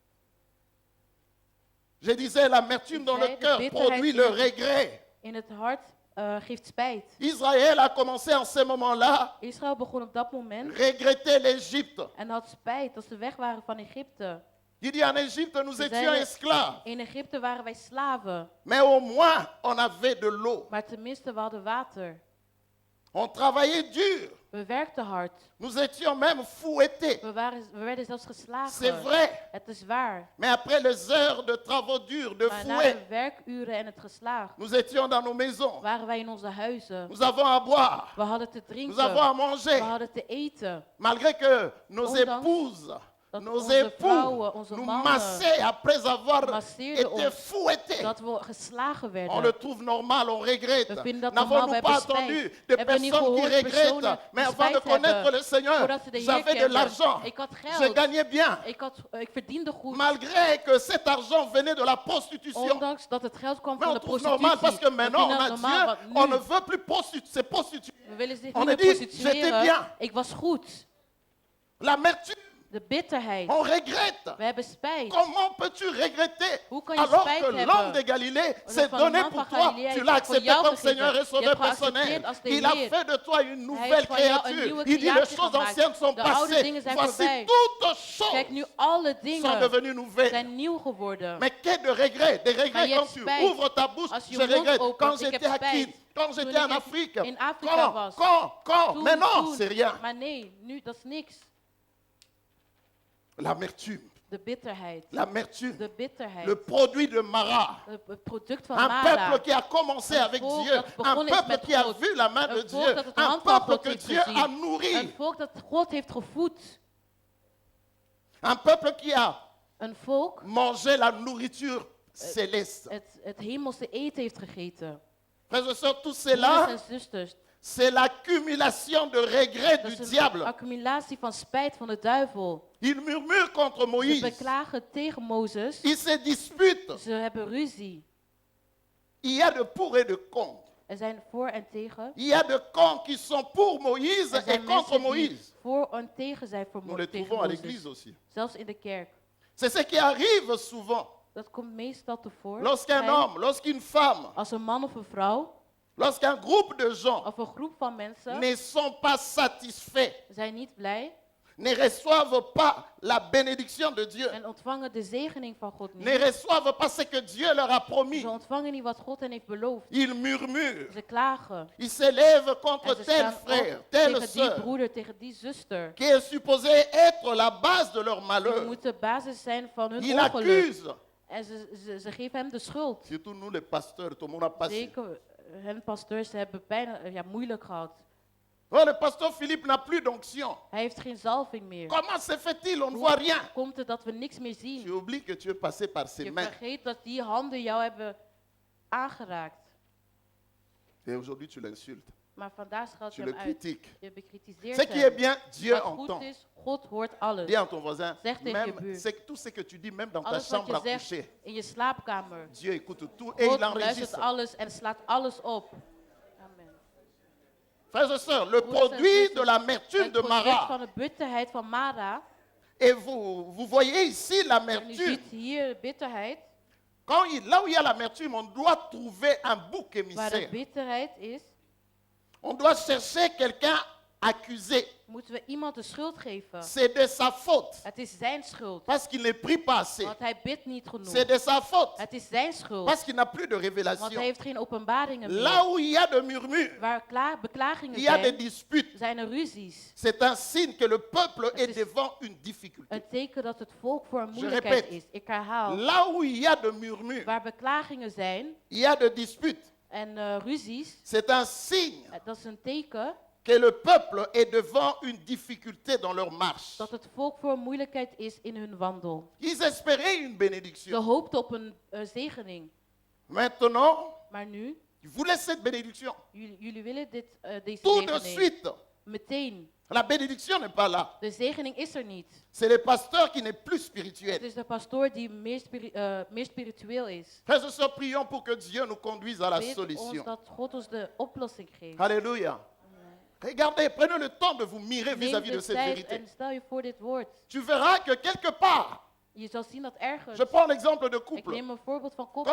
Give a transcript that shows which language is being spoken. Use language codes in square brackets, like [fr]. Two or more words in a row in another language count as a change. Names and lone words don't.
[fr] Je disais, l'amertume dans le [nl] zei, de [fr] cœur [nl] bitterheid [fr] produit [nl] in [fr] le [nl] het- [fr] regret. [nl] In het hart geeft spijt. [fr] Israël a commencé en ce moment-là [nl] Israël begon op dat moment [fr] regretter l'Égypte. [nl] en had spijt dat ze weg waren van Egypte. [fr] Il dit en Égypte, nous [nl] Ze [fr] étions [nl] zeiden, [fr] esclaves. [nl] in Egypte waren wij slaven, [fr] Mais au moins, on avait de l'eau. [nl] maar tenminste we hadden water. [fr] On travaillait dur. [nl] We werkten hard. [fr] Nous étions même fouettés. [nl] We werden zelfs geslagen. [fr] C'est vrai. [nl] Het is waar. [fr] Mais après les heures de travaux durs, de [nl] Maar na [fr] fouet, [nl] de werkuren en het geslaag [fr] nous étions dans nos maisons. [nl] waren wij in onze huizen. [fr] Nous avons à boire. [nl] We hadden te [fr] Nous avons à [nl] drinken. [fr] manger. [nl] We hadden te eten. [fr] Malgré que nos [nl] Ondanks [fr] épouses, [nl] dat [fr] nos [nl] onze [fr] époux [nl] vrouwen, onze [fr] nous [nl] mannen [fr] massaient après avoir [nl] masseerden [fr] été [nl] ons, [fr] fouettés. [nl] dat we geslagen [fr] On le [nl] werden. [fr] trouve normal, on regrette. [nl] We vinden dat normaal, [fr] N'avons-nous [nl] we [fr] pas [nl] hebben [fr] entendu [nl] spijt. [fr] de [nl] Hebben we niet [fr] personnes qui [nl] gehoord [fr] regrettent? [nl] personen [fr] Mais [nl] die [fr] avant de [nl] spijt [fr] connaître [nl] hebben, [fr] le Seigneur, [nl] voordat ze de Heer [fr] j'avais de [nl] kenden. [fr] l'argent. [nl] Ik had [fr] Je [nl] geld. [fr] gagnais bien. [nl] Ik verdiende goed. [fr] Malgré que cet argent venait de la prostitution. [nl] Ondanks dat het geld kwam [fr] Mais [nl] van [fr] on [nl] de [fr] trouve [nl] prostitutie. [fr] normal parce que [nl] We [fr] maintenant on [nl] vinden [fr] a [nl] het normaal, [fr] Dieu, [nl] want [fr] on ne [nl] nu, [fr] veut plus se prostituer. [nl] we willen zich [fr] On [nl] niet [fr] a [nl] meer [fr] dit, j'étais [nl] prostitueren. [fr] bien. [nl] Ik was goed. [fr] L'amertume, [nl] De bitterheid. [fr] on regrette. [nl] We hebben spijt. [fr] Comment peux-tu regretter [nl] Hoe kan je [fr] alors [nl] spijt [fr] que [nl] hebben? [fr] l'homme de Galilée s'est [nl] van [fr] donné [nl] de man [fr] pour [nl] van [fr] toi? [nl] Galilea [fr] Tu l'as [nl] heeft voor [fr] accepté [nl] jou [fr] comme [nl] gegeven. [fr] Seigneur et [nl] Je [fr] Sauveur [nl] hebt [fr] personnel. [nl] geaccepteerd als de [fr] Il a [nl] Heer. [fr] fait de toi une [nl] Hij [fr] nouvelle [nl] heeft van jou een [fr] créature. [nl] nieuwe [fr] Il dit les [nl] creatie [fr] choses [nl] gemaakt. [fr] anciennes sont [nl] De oude [fr] passées. [nl] dingen zijn [fr] Voici [nl] voorbij. [fr] toutes [nl] Kijk, [fr] choses [nl] nu alle [fr] sont [nl] dingen [fr] devenues nouvelles. [nl] zijn nieuw geworden. [fr] Mais qu'est de regret? Des [nl] Maar [fr] regrets [nl] je [fr] quand [nl] hebt [fr] tu [nl] spijt. [fr] ouvres ta bouche. [nl] Als je [fr] Je [nl] je mond [fr] regrette. [nl] opent, [fr] Quand [nl] ik heb [fr] j'étais à [nl] spijt. [fr] Kid, quand [nl] Toen [fr] j'étais en [nl] ik [fr] Afrique. [nl] in Afrika was. [fr] Quand? Mais non, [nl] Toen. [fr] c'est rien. [nl] Maar nee, nu dat is niks. [fr] L'amertume. [nl] De bitterheid. [fr] L'amertume. [nl] De bitterheid. [fr] Le produit de Mara. [nl] Het product van [fr] Un [nl] Mara. [fr] peuple qui a commencé [nl] Een [fr] avec [nl] volk [fr] Dieu. [nl] dat [fr] Un [nl] begonnen is [fr] peuple [nl] met [fr] qui a [nl] God. [fr] vu la main de [nl] Een volk [fr] Dieu. [nl] dat het de [fr] Un [nl] hand van [fr] peuple [nl] God [fr] que [nl] heeft [fr] Dieu a [nl] gezien. [fr] nourri. [nl] Een volk dat God heeft gevoed. [fr] Un peuple qui a [nl] Een volk [fr] mangé la nourriture céleste. [nl] het hemelse eten heeft gegeten. [fr] Frères et sœurs, tout [nl] Broeders [fr] cela, [nl] en zusters, [fr] c'est l'accumulation de regrets [nl] dat [fr] du [nl] is een [fr] diable. [nl] accumulatie van spijt van de duivel. [fr] Il murmure contre [nl] Ze [fr] Moïse. [nl] beklagen tegen Mozes. [fr] Il se dispute. [nl] Ze hebben ruzie. [fr] Il y a de pour et de contre. [nl] Er zijn voor en tegen. [fr] Il y a de camps qui sont pour Moïse [nl] Er [fr] et [nl] zijn [fr] contre [nl] mensen die [fr] Moïse. [nl] voor en tegen zijn voor [fr] Nous les [nl] tegen [fr] trouvons à [nl] Mozes. [fr] l'église aussi. [nl] Zelfs in de kerk. [fr] C'est ce qui arrive souvent. [nl] Dat komt meestal tevoren. [fr] Lorsqu'un homme, lorsqu'une femme, [nl] Als een man of een vrouw [fr] lorsqu'un groupe de gens [nl] of een groep van mensen [fr] ne sont pas satisfaits, [nl] zijn niet blij [fr] ne reçoivent pas la bénédiction de Dieu, [nl] en ontvangen de zegening van God [fr] ne [nl] niet. [fr] reçoivent pas ce que Dieu leur a promis, [nl] Ze ontvangen niet wat God hen heeft beloofd. [fr] ils murmurent, [nl] Ze klagen. [fr] ils s'élèvent [nl] En [fr] contre [nl] ze [fr] tel [nl] staan [fr] frère, [nl] op [fr] telle [nl] tegen die [fr] sœur, [nl] broeder, tegen die zuster. [fr] qui est supposé être la base de leur [nl] Die [fr] malheur. [nl] moet de basis zijn van hun [fr] Ils [nl] ongeluk. [fr] accusent, [nl] En ze geven hem de schuld. [fr] surtout nous les pasteurs, tout le monde a passé. [nl] Zeker, hun pasteurs ze hebben bijna moeilijk gehad. [fr] Oh, le pasteur Philippe n'a plus d'onction. [nl] Hij heeft geen zalving meer. [fr] Comment se fait-il? On ne voit rien. [nl] Komt het dat we niks meer [fr] Tu [nl] zien? [fr] oublies que tu es passé par ses [nl] Je [fr] mains. [nl] vergeet dat die handen jou hebben aangeraakt. [fr] Et aujourd'hui, tu l'insultes. [nl] Maar vandaag schuilt [fr] Tu [nl] je [fr] le [nl] hem uit. [fr] critiques. [nl] Je bekritiseert [fr] Ce qui est [nl] hem. [fr] bien, Dieu [nl] Wat goed [fr] entend. [nl] is, God hoort alles. [fr] Dis à ton voisin, [nl] Zeg tegen je [fr] même, [nl] buur. [fr] c'est tout ce que tu dis, même dans ta [nl] Alles wat [fr] chambre [nl] je [fr] à [nl] zegt [fr] coucher, [nl] in je slaapkamer. [fr] Dieu écoute tout et [nl] God [fr] il [nl] luistert [fr] enregistre. [nl] alles en slaat alles op. [fr] Amen. Frères et sœurs, le [nl] Broeders en [fr] produit [nl] zusters, [fr] de l'amertume [nl] Het [fr] de [nl] product [fr] Mara, [nl] van de bitterheid van Mara. [fr] et vous voyez ici [nl] En u [fr] l'amertume. [nl] ziet hier de bitterheid. [fr] Là où il y a l'amertume, on doit trouver un bouc [nl] Waar de [fr] émissaire. [nl] bitterheid is, [fr] On doit chercher quelqu'un accusé. [nl] moeten we iemand de schuld geven. [fr] C'est de sa faute, [nl] Het is zijn schuld. [fr] parce qu'il ne prie pas assez. [nl] Want hij bidt niet genoeg. [fr] C'est de sa faute, [nl] Het is zijn schuld. [fr] parce qu'il n'a plus de [nl] Want hij [fr] révélation. [nl] heeft geen openbaringen [fr] Là [nl] meer. [fr] où il y a de murmures, [nl] Waar beklagingen [fr] il y a des [nl] zijn, [fr] disputes. [nl] zijn er ruzies. [fr] C'est un signe que le peuple [nl] Het [fr] est [nl] is- [fr] devant une difficulté. [nl] Een teken dat het volk voor een moeilijkheid [fr] répète. [nl] is. Ik herhaal. [fr] Là où il y a de murmures, [nl] Waar beklagingen zijn [fr] il y a de disputes. [nl] en ruzies, [fr] C'est un signe [nl] dat is een teken [fr] que le peuple est devant une difficulté dans leur marche. [nl] dat het volk voor een moeilijkheid is in hun wandel. [fr] Ils espéraient une [nl] Ze [fr] bénédiction. [nl] hoopten op een zegening. [fr] Maintenant, [nl] Maar nu, [fr] Vous voulez cette bénédiction. [nl] Jullie willen deze [fr] Tout de [nl] zegening. [fr] suite, [nl] Meteen. [fr] la bénédiction n'est pas là. [nl] De zegening is er niet. [fr] C'est le pasteur qui n'est plus [nl] Het [fr] spirituel. [nl] is de pastoor die meer spiritueel is. [fr] Frères et sœurs, prions pour que Dieu nous conduise à la [nl] Bid ons [fr] solution. [nl] dat God ons de oplossing geeft. [fr] Alléluia. Regardez, prenez le temps de vous mirer [nl] Neem [fr] vis-à-vis de [nl] de [fr] cette [nl] tijd [fr] vérité. [nl] en stel je voor dit woord. [fr] Tu verras que quelque part, [nl] Je zal zien dat ergens. [fr] je prends l'exemple de [nl] Ik [fr] couple. [nl] neem een voorbeeld van [fr] Quand